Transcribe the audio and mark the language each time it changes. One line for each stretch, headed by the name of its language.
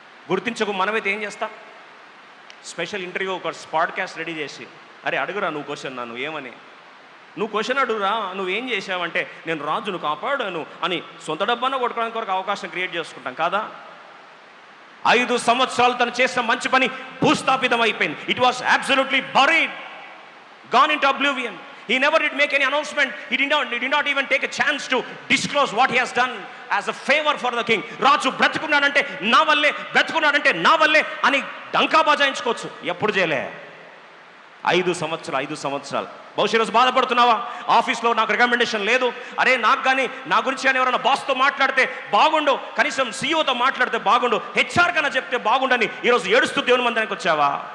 Telugu: గుర్తించకు మనమైతే ఏం చేస్తాం? స్పెషల్ ఇంటర్వ్యూ ఒక పాడ్కాస్ట్ రెడీ చేసి, అరే అడుగురా నువ్వు క్వశ్చన్, నువ్వు ఏమని నువ్వు క్వశ్చన్ అడుగురా, నువ్వేం చేసావంటే నేను రాజును కాపాడాను అని సొంత డబ్బాన కొట్టుకోవడానికి వరకు అవకాశం క్రియేట్ చేసుకుంటాం కాదా? 5 సంవత్సరాలు తను చేసిన మంచి పని భూస్థాపితం అయిపోయింది.
English: It was absolutely buried, gone into oblivion. He never did make any announcement. He did not even take a chance to disclose what he has done as a favor for the king.
Telugu: రాజు బ్రతుకున్నాడంటే నా వల్లే, బ్రతుకున్నాడంటే నా వల్లే అని డంకా బజాయించుకోవచ్చు. ఎప్పుడు చేయలే. 5 సంవత్సరాలు. బహుశా రోజు బాధపడుతున్నావా? ఆఫీస్లో నాకు రికమెండేషన్ లేదు, అరే నాకు కానీ నా గురించి కానీ ఎవరైనా బాస్తో మాట్లాడితే బాగుండు, కనీసం సీఈఓతో మాట్లాడితే బాగుండు, హెచ్ఆర్ కన్నా చెప్తే బాగుండని ఈరోజు ఏడుస్తూ దేవుని మందిరానికి వచ్చావా?